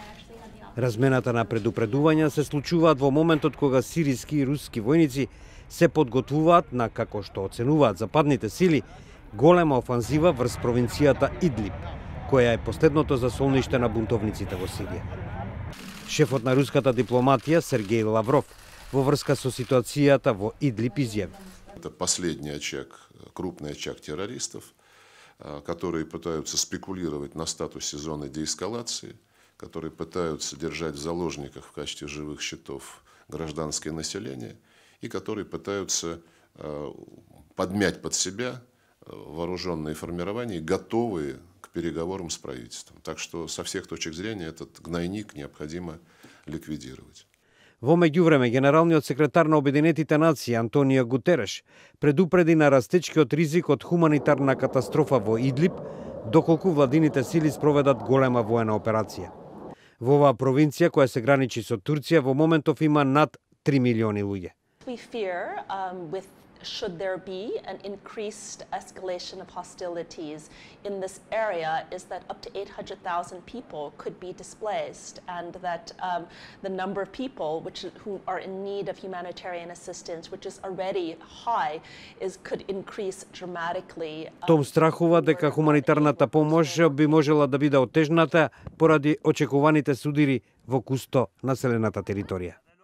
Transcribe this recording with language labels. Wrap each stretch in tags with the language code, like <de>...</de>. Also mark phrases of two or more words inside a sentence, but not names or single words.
<mk>Размената на предупредувања се случуваат во моментот кога сириски и руски војници се подготвуваат на, како што оценуваат западните сили, голема офанзива врз провинцијата Идлиб, која е последното засолниште на бунтовниците во Сирија. Шефот на руската дипломатија Сергеј Лавров во врска со ситуацијата во Идлиб изјави:</mk> <ru>Это последний очаг, крупный очаг террористов, которые пытаются спекулировать на статусе зоны деэскалации, которые пытаются держать в заложниках в качестве живых щитов гражданское население и которые пытаются подмять под себя вооруженные формирования, готовые к переговорам с правительством. Так что со всех точек зрения этот гнойник необходимо ликвидировать.</ru> <mk>Во меѓувреме, генералниот секретар на Обединетите нации Антонио Гутереш предупреди на растечкиот ризик од хуманитарна катастрофа во Идлиб, доколку владините сили спроведат голема воена операција. Во оваа провинција, која се граничи со Турција, во моментов има над 3 милиони луѓе.</mk> <en>Should there be an increased escalation of hostilities in this area is that up to 800,000 people could be displaced, and that the number of people who are in need of humanitarian assistance, which is already high, could increase dramatically.</en> <mk>Том страхува дека хуманитарната помош би можела да биде отежната поради очекуваните судири во густо населената територија.</mk>